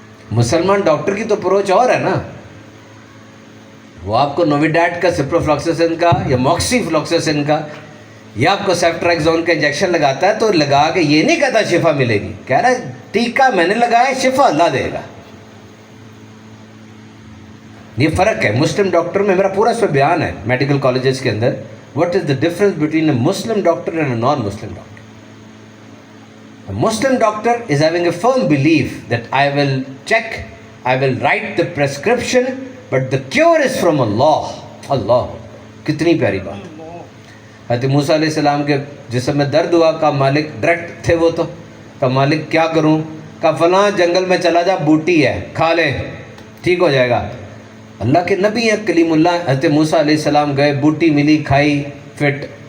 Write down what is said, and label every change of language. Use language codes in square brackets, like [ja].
[ur] مسلمان ڈاکٹر کی تو اپروچ اور ہے نا، وہ آپ کو نوویڈیٹ کا، سپروفلوکساسن کا یا موکسی فلوکساسن کا یا آپ کو سیفٹریکزون کا انجیکشن لگاتا ہے تو لگا کے یہ نہیں کہتا شفا ملے گی، کہہ رہا ہے ٹیکہ میں نے لگایا، شفا اللہ دے گا. یہ فرق ہے. مسلم ڈاکٹر میں میرا پورا اس پہ بیان ہے میڈیکل کالجز کے اندر. [en] What is the difference between a Muslim doctor and a non Muslim doctor. A Muslim doctor is having a firm belief that I will check, I will write the prescription, but the cure is from Allah. [ur] Allah, کتنی پیاری بات. حضرت موسیٰ علیہ السلام کے جسم میں درد ہوا، کہا مالک، ڈائریکٹ تھے وہ تو، کہا مالک کیا کروں؟ کہا فلاں جنگل میں چلا جا، بوٹی ہے، کھا لے، ٹھیک ہو جائے گا. اللہ کے نبی ہیں کلیم اللہ. حضرت موسیٰ علیہ السلام گئے، بوٹی ملی، کھائی، فٹ.